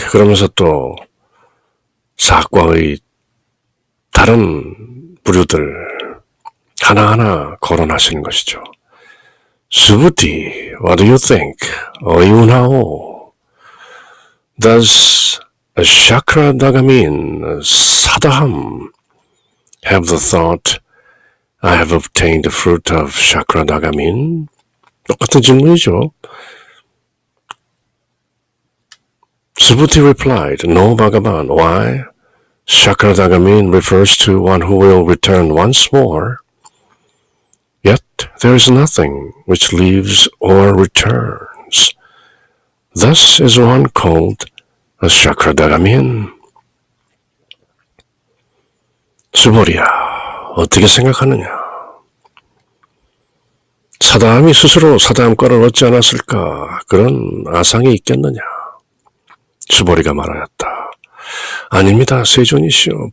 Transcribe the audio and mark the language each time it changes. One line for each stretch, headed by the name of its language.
Korean: 그러면서 또 사과의 다른 부류들 하나하나 거론하시는 것이죠.
English: 수부티, what do you think?
Korean: 어이운하오.
English: Does Shakradagamin Sadaham have the thought, I have obtained the fruit of Shakradagamin?
Korean: 똑같은 질문이죠.
English: Subhuti replied, No, Bhagavan. Why? Shakradagamin refers to one who will return once more. Yet there is nothing which leaves or returns. Thus is one called a Shakradagamin.
Korean: 수보리야, 어떻게 생각하느냐? 사다함이 스스로 사다함과를 얻지 않았을까? 그런 아상이 있겠느냐? 수보리가 말하였다. 아닙니다. 세존이시여.